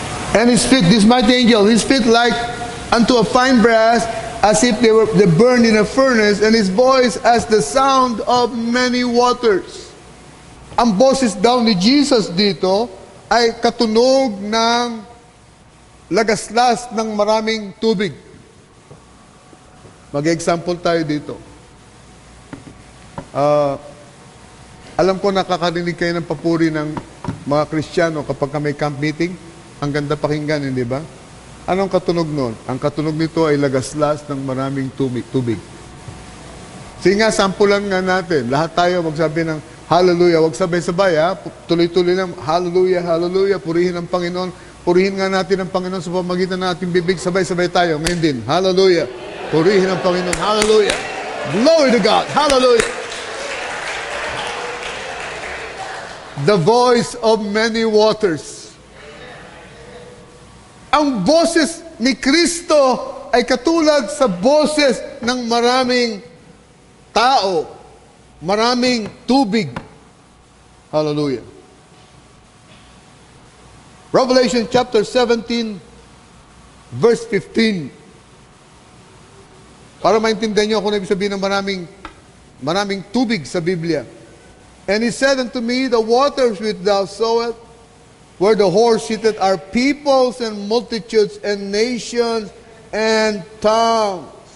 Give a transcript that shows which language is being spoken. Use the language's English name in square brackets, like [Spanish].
[English] And his feet, this mighty angel, his feet like unto a fine brass, as if they burned in a furnace, and his voice as the sound of many waters. [Filipino] Ang boses daw ni Jesus dito ay katunog ng lagaslas ng maraming tubig. Mag-example tayo dito. Alam ko nakakarinig kayo ng papuri ng mga Kristiyano kapag may camp meeting. Ang ganda pakinggan, hindi ba? Anong katunog nun? Ang katunog nito ay lagaslas ng maraming tubig. Sige nga, sampulan nga natin. Lahat tayo magsabi ng hallelujah. Huwag sabay-sabay, ha? Tuloy-tuloy lang, hallelujah, hallelujah. Purihin ang Panginoon. Purihin nga natin ang Panginoon sa pamagitan ng ating bibig. Sabay-sabay tayo. Ngayon din, hallelujah. Purihin ang Panginoon. Hallelujah. [English] Glory to God. [Filipino] Hallelujah. [English] The voice of many waters. [Filipino] Ang boses ni Kristo ay katulad sa boses ng maraming tao, maraming tubig. Hallelujah. [English] Revelation chapter 17, verse 15. [Filipino] Para maintindihan nyo kung ibig sabihin ng maraming tubig sa Biblia. [English] And he said unto me, the waters which thou sawest, where the horse seated, are peoples and multitudes and nations and tongues.